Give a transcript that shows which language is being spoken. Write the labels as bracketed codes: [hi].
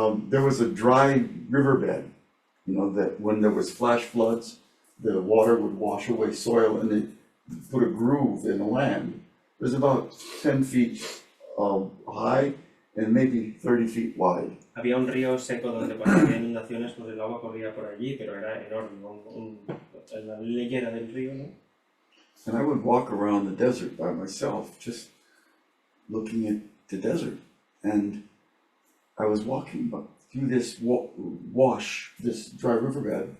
[en] There was a dry riverbed, you know, that when there was flash floods, the water would wash away soil and it put a groove in the land. It was about 10 feet high and maybe 30 feet wide. [es] Había un río seco donde cuando había inundaciones pues el agua corría por allí, pero era enorme, la leyera del río, ¿no? [en] And I would walk around the desert by myself, just looking at the desert. And I was walking through this wash, this dry riverbed.